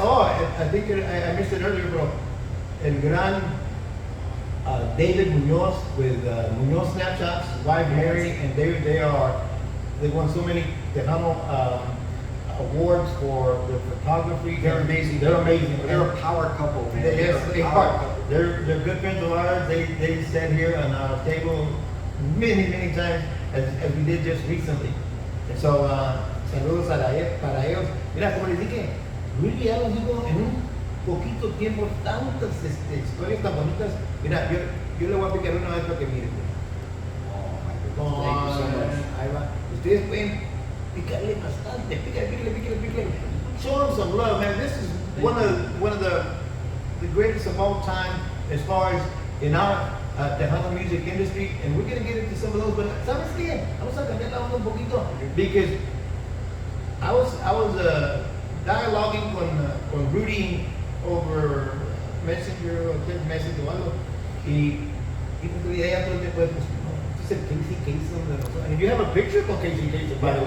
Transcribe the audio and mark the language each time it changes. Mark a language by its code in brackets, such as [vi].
[en] Oh, I think I missed it earlier, bro. [es] El gran [en] David Munoz with Munoz Snapshots, wife Mary, and they won so many Tejano awards for their photography. They're amazing. They're amazing. They're a power couple, man. They are. They're good friends of ours. They sat here on our table many times as we did just recently. And so [es] saludos para ellos. Mira, como les dije, Rudy ya nos dijo en un poquito tiempo tantas historias tan bonitas. Mira, yo le voy a picar una vez para que miren. [en] Oh, thank you so much. [es] Ahí va. Ustedes pueden picarle bastante. [en] Pícale. Show them some love, man. This is one of the greatest of all time as far as in our Tejano music industry, and we're gonna get into some of those. But [es] ¿sabes qué? Vamos a cambiar la onda un poquito [en] because I was dialoguing con Rudy over Messenger o text message o algo [es] y pues ella todo el tiempo pues no, [en] this is Casey Kasem and you have a picture con Casey Kasem by the way.